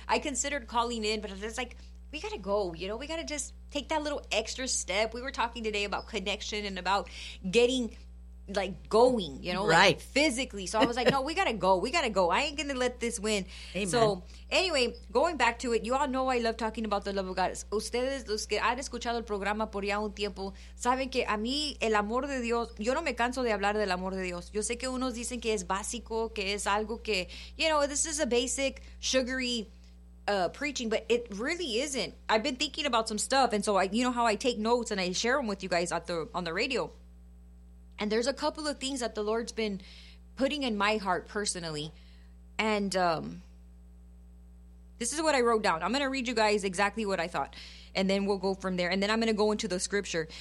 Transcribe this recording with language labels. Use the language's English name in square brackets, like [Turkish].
[English] I considered calling in, but I was just like, we got to go, you know, we got to just take that little extra step. We were talking today about connection and about getting like going, you know, right, like physically. So I was like, no, we got to go. We got to go. I ain't going to let this win. Amen. So anyway, going back to it, you all know I love talking about the love of God. [Spanish] Ustedes, los que han escuchado el programa por ya un tiempo, saben que a mí el amor de Dios, yo no me canso de hablar del amor de Dios. Yo sé que unos dicen que es básico, que es algo que, [English] you know, this is a basic sugary preaching, but it really isn't. I've been thinking about some stuff, and so I, you know how I take notes and I share them with you guys at the on the radio. And there's a couple of things that the Lord's been putting in my heart personally. And this is what I wrote down. I'm going to read you guys exactly what I thought, and then we'll go from there. And then I'm going to go into the scripture.